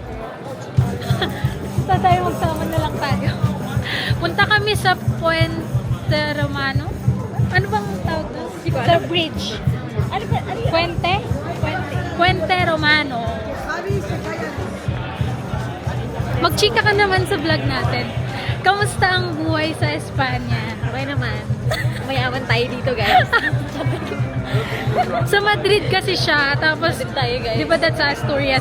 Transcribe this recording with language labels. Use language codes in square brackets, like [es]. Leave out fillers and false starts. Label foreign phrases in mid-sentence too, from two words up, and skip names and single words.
[tl] Basta tayo magsama na lang tayo. Punta kami sa Puente Romano. Ano bang tawag doon? Sa bridge. Ano ba? Ano yun? Puente? Puente Romano. Magchika ka naman sa vlog natin. Kamusta ang buhay sa Espanya? Okay naman. Mayaman tayo dito, guys. Sa Madrid kasi siya, tapos, Tayo guys. di ba that's Asturias